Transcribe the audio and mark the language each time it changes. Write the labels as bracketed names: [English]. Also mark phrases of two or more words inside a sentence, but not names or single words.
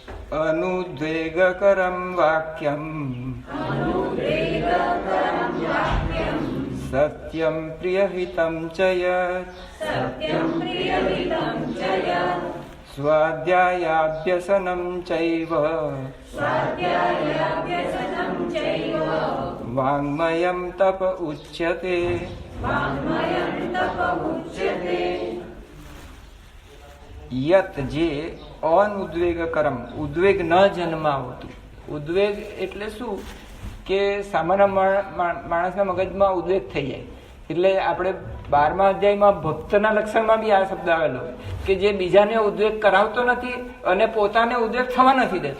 [Sanskrit] अनुद्वेगकरं वाक्यं सत्यं प्रियहितं च यत् स्वाध्यायाभ्यसनं चैव वाङ्मयं तप उच्यते. [Gujarati] યત જે અનુદ્વેગકરમ ઉદ્વેગ ન જન્માવતું. ઉદ્વેગ એટલે શું કે સામાન્ય માણસના મગજમાં ઉદ્વેગ થઈ જાય. એટલે આપણે 12મા અધ્યાયમાં ભક્તના લક્ષણમાં બી આ શબ્દ આવેલો કે જે બીજાને ઉદ્વેગ કરાવતો નથી અને પોતાને ઉદ્વેગ થવા નથી દેતો.